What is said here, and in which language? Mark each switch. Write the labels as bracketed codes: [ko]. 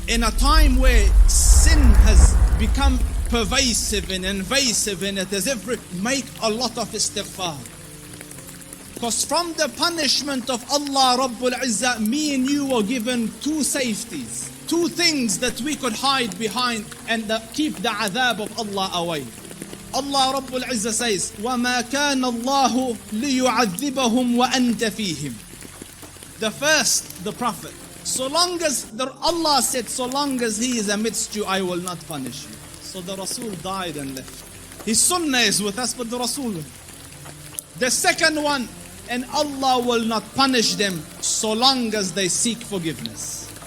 [en] In a time where sin has become pervasive and invasive and it is make a lot of istighfar. Because from the punishment of Allah Rabbul Izzah, me and you were given two safeties. Two things that we could hide behind and keep the adhab of Allah away. Allah Rabbul Izzah says, [ar] وَمَا كَانَ اللَّهُ لِيُعَذِّبَهُمْ وَأَنْتَ فِيهِمْ. [en] The first, the Prophet. So long as, Allah said, so long as he is amidst you, I will not punish you. So the Rasul died and left. His sunnah is with us, but the Rasul. The second one, and Allah will not punish them so long as they seek forgiveness.